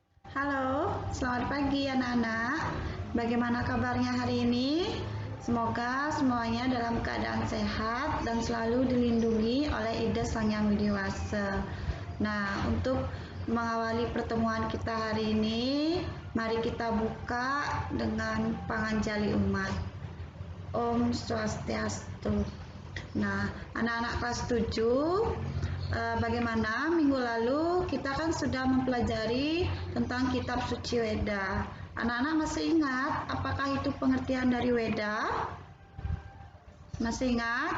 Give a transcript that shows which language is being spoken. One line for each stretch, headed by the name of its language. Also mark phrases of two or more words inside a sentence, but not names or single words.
Indonesian: Halo, selamat pagi anak-anak. Bagaimana kabarnya hari ini? Semoga semuanya dalam keadaan sehat dan selalu dilindungi oleh Ida Sang Yang Widiwasa. Nah, untuk mengawali pertemuan kita hari ini, mari kita buka dengan
Balinese: panganjali umat. Om Swastiastu. Nah, anak-anak kelas 7, bagaimana minggu lalu kita kan sudah mempelajari tentang kitab suci Weda. Anak-anak masih ingat apakah itu pengertian dari Weda? Masih ingat?